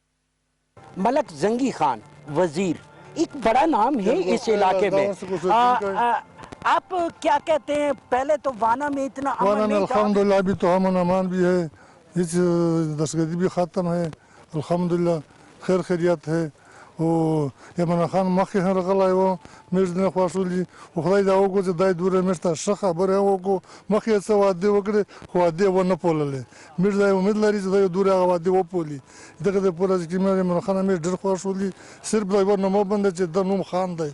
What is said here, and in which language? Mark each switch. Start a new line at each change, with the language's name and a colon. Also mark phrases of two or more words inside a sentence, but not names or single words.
Urdu: ملک زنگی خان وزیر ایک بڑا نام ہے اس علاقے میں. آپ کیا کہتے ہیں, پہلے تو وانا میں اتنا امن نہیں تھا. الحمدللہ ابھی تو امن امان بھی ہے, اس دہشتگردی بھی ختم ہے, الحمدللہ خیر خیریت ہے.
Pashto: یمن خان مخکې هم راغلی و, موږ نه خوښولي, خو خدای دا وکړو چې دا دوره موږ ته ښه خبره وکړو. مخکې یې څه وعدې وکړې خو وعدې ونه پاللې. موږ دا امید لري چې دا یو دوره هغه وعدې وپالي. دغه دپاره چې موږ یمن خان موږ ډېر خوښولي, صرف دا یوه نومه بنده چې د نوم خان دی.